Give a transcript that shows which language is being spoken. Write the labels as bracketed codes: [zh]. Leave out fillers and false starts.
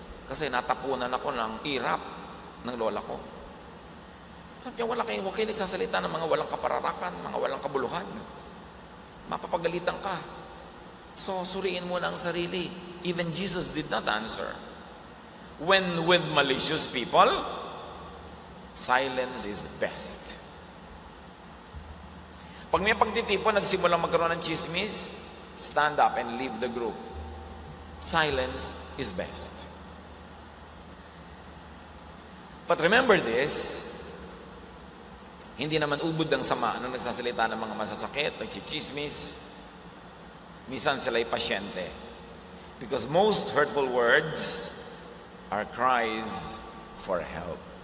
[tl] Kasi natapunan ako ng irap ng lola ko. Sabi niya, huwag kayo nagsasalita ng mga walang kapararakan, mga walang kabuluhan. Mapapagalitan ka. So, suriin mo na ang sarili. [en] Even Jesus did not answer. When with malicious people, silence is best. [tl] Pag may pagtitipon, nagsimulang magkaroon ng chismis, [en] stand up and leave the group. Silence is best. But remember this, [tl] hindi naman ubod ng sama nung nagsasalita ng mga masasakit, nagchichismis. Minsan sila'y pasyente. [en] Because most hurtful words are cries for help.